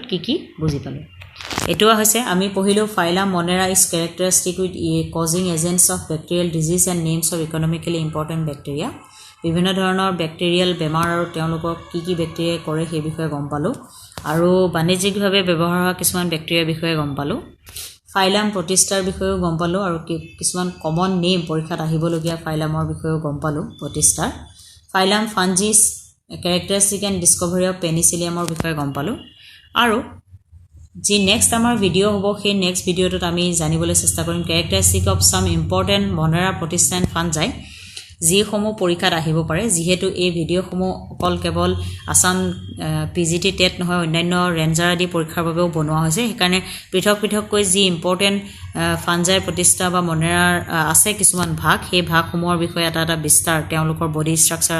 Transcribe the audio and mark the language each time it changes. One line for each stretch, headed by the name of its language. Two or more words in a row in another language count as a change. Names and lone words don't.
Assamese: কি বুজি পালো এটোৱা হৈছে আমি পঢ়িলো
English: phylum Monera is characteristic with causing agents of bacterial disease and names of economically important bacteria
Assamese: বিভিন্ন ধৰণৰ ব্যাকটেৰিয়েল বেমাৰ আৰু তেওঁলোকক কি ব্যাকটেৰিয়াই কৰে সেই বিষয়ে গম পালো আৰু বাণিজ্যিকভাৱে ব্যৱহাৰ হোৱা কিছুমান ব্যাকটেৰিয়াৰ বিষয়ে গম পালো ফাইলাম প্ৰতিষ্ঠাৰ বিষয়েও গম পালো আৰু কিছুমান
English: common name
Assamese: পৰীক্ষাত আহিবলগীয়া ফাইলামৰ বিষয়েও গম পালো প্ৰতিষ্ঠাৰ
English: phylum fungis characteristic and discovery of
Assamese: penicilliumৰ বিষয়ে গম পালো আৰু যি নেক্সট আমাৰ ভিডিও হ'ব সেই
English: next video
Assamese: আমি জানিবলৈ চেষ্টা কৰিম
English: characteristic of some important monera
Assamese: প্ৰতিষ্ঠান ফাঞ্জাই যি সমূহ পৰীক্ষাত আহিব পাৰে যিহেতু এই ভিডিওসমূহ অকল কেৱল আসাম পিজিটি টেট নহয় অন্যান্য ৰেঞ্জাৰ আদি পৰীক্ষাৰ বাবেও বনোৱা হৈছে সেইকাৰণে পৃথক যি
English: important fungi
Assamese: প্ৰতিষ্ঠা বা মনেৰাৰ আছে কিছুমান ভাগ সেই ভাগসমূহৰ বিষয়ে এটা বিস্তাৰ তেওঁলোকৰ
English: body structure